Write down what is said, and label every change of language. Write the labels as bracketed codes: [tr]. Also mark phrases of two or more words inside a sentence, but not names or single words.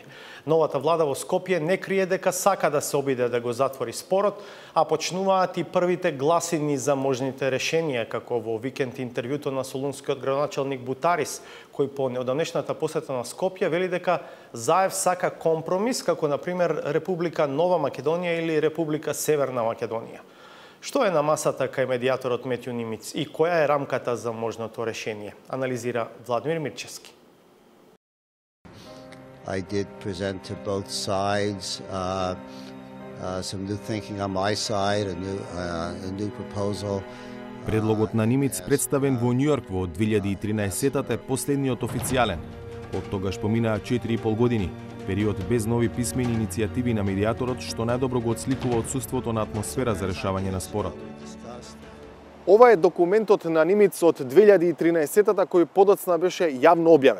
[mk] Новата влада во Скопје не крие дека сака да се обиде да го затвори спорот, а почнуваат и првите гласини за можните решенија, како во викенд интервјуто на солунскиот градоначалник Бутарис, кој по неодамнешната посета на Скопје вели дека Заев сака компромис, како например Република Нова Македонија или Република Северна Македонија. Што е на масата кај медијаторот Метју Нимиц и која е рамката за можното решение? Анализира Владимир Мирчевски. [en] I did present to both sides some new thinking on my side, a new proposal. [mk] Предлогот на Нимиц представен во Њујорк во 2013-та е последниот официјален. Од тогаш поминаа 4,5 години, период без нови писмени иницијативи на медијаторот, што најдобро го отсликува отсуството на атмосфера за решавање на спорот. Ова е документот на Нимиц од 2013-та кој подоцна беше јавно објавен.